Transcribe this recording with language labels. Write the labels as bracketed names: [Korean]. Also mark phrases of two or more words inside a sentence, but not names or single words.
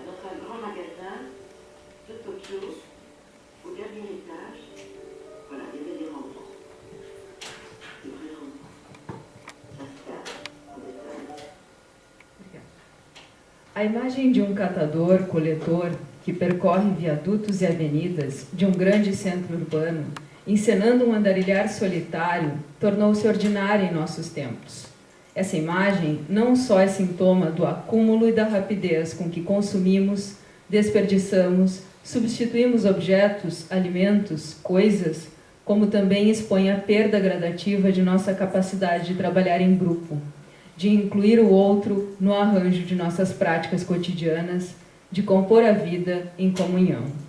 [French] Dans un grand magasin de Tokyo, au dernier étage, voilà, il y avait des rangements. Des vrais rangements. Ça se cache, en détail. [Portuguese] A imagem de um catador-coletor que percorre viadutos e avenidas de um grande centro urbano encenando um andarilhar solitário, tornou-se ordinária em nossos tempos. Essa imagem não só é sintoma do acúmulo e da rapidez com que consumimos, desperdiçamos, substituímos objetos, alimentos, coisas, como também expõe a perda gradativa de nossa capacidade de trabalhar em grupo, de incluir o outro no arranjo de nossas práticas cotidianas, de compor a vida em comunhão.